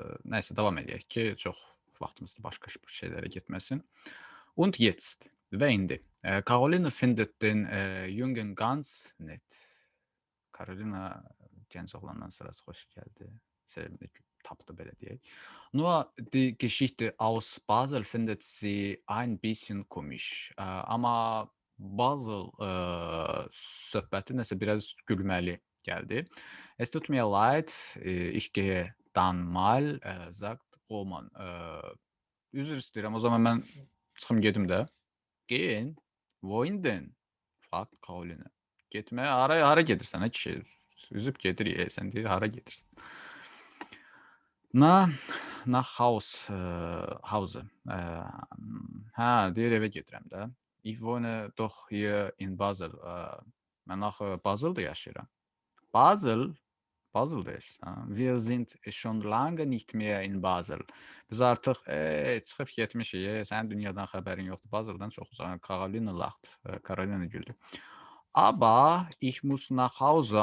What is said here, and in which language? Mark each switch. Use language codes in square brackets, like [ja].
[az] Nəysə davam eləyək ki, çox vaxtımızda başqa şeylərə getməsin. [de] Und jetzt [az] və indi. [de] Caroline findet den jungen ganz nett. [az] Carolina gənc oğlandan sırası xoş gəldi. Sevimli tapdı belə deyək. [de] Nur die Geschichte aus Basel findet sie ein bisschen komisch. [az] Amma Basel söhbəti nəsə biraz gülməli gəldi. [de] Es tut mir leid, ich gehe dann mal, sagt Roman. [az] Üzr istəyirəm, o zaman mən çıxım gedim də. [de] Gehen? Wohin denn? Fragt Caroline. [az] Getməyə hara gedirsən ha kişi? Üzüb gedir, sən deyir hara gedirsən? [de] Nach Hause. [az] Hə, deyir evə gedirəm də. [de] Ich wohne doch hier in Basel. [az] Mən axı Basel'da yaşayıram. Basel'da yaşayırsan. [de] Wir sind schon lange nicht mehr in Basel. [az] Biz artıq çıxıb getmişik. Sənin dünyadan xəbərin yoxdur. Basel'dan çox uzaq. [de] Carolina lacht. [az] Carolina güldü. [de] Aber ich muss nach Hause.